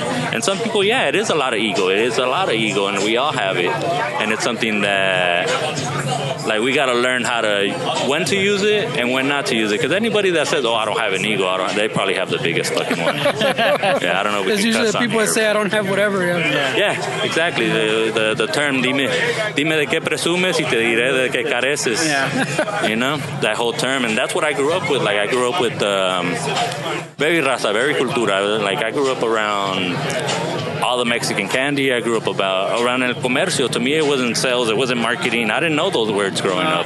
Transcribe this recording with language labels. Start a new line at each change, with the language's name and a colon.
English: And some people, it is a lot of ego. It is a lot of ego, and we all have it. And it's something that, like, we got to learn when to use it and when not to use it. Because anybody that says, I don't have an ego, they probably have the biggest fucking one. Yeah, I don't know. There's usually the people that say, I don't have whatever. Yeah, exactly. The term,
Spanish: dime de qué presumes y te diré de qué careces.
English: Yeah. That whole term. And that's what I grew up with. Like, I grew up with very raza, very cultura. Like, I grew up around all the Mexican candy. I grew up around el comercio. To me, it wasn't sales, it wasn't marketing. I didn't know those words growing up.